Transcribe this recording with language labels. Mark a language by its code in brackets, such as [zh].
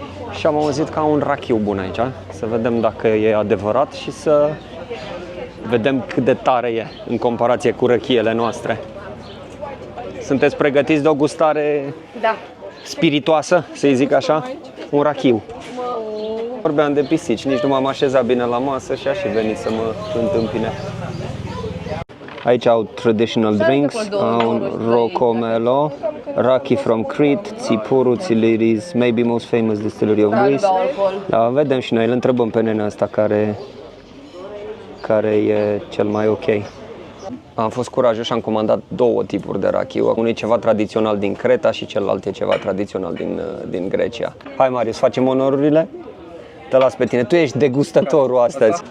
[ro] Și am auzit că au un rachiu bun aici, să vedem dacă e adevărat și să vedem cât de tare e în comparație cu răchiele noastre. Sunteți pregătiți de o gustare spiritoasă, să-i zic așa? Un rachiu. Vorbeam de pisici, nici nu m-am așezat bine la masă și aș fi venit să mă întâmpine. [en] Aici au traditional drinks, au Rocomelo, Raki from Crete, Tsipuru, Tsileris, maybe most famous distillery of Greece. [ro] Da, vedem și noi, îl întrebăm pe nenea ăsta care e cel mai ok. Am fost curajos și am comandat 2 tipuri de rachiu. Unul e ceva tradițional din Creta și celălalt e ceva tradițional din Grecia. Hai Marius, facem onorurile? Te las pe tine, tu ești degustătorul astăzi.